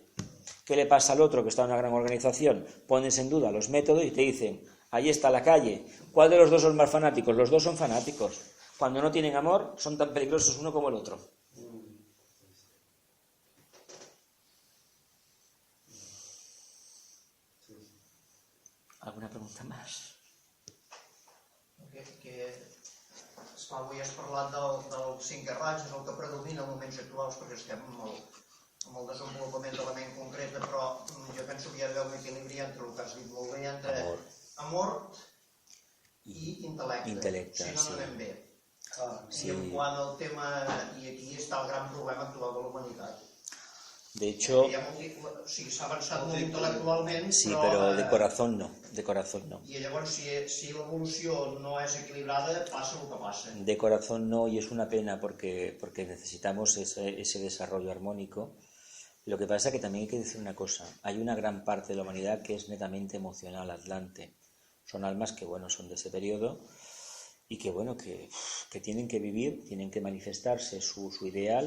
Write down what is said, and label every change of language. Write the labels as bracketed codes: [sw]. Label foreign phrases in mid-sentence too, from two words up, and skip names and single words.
[es] ¿Qué le pasa al otro que está en una gran organización? Pones en duda los métodos y te dicen, ahí está la calle. ¿Cuál de los dos son más fanáticos? Los dos son fanáticos. Cuando no tienen amor, son tan peligrosos uno como el otro. ¿Alguna pregunta más? [ca] Esclar, avui has parlat del 5 raig, és el que predomina en moments actuals, perquè estem amb el desenvolupament de la ment concreta, però jo penso que hi ha d'haver un equilibri entre el que has dit molt bé, entre amor i intel·lecte, si no anem bé. I en quant al tema, i aquí està el gran problema actual de la humanitat. [es] De hecho, [ca] sí, s'ha avançat molt intel·lectualment, sí, [es] pero de corazón no. [ca] I llavors, si l'evolució no és equilibrada, passa el que passa. [es] De corazón no, y es una pena porque necesitamos ese desarrollo armónico. Lo que pasa es que también hay que decir una cosa. Hay una gran parte de la humanidad que es netamente emocional, atlante. Son almas que, bueno, son de ese periodo y que, bueno, que tienen que vivir, tienen que manifestarse su ideal.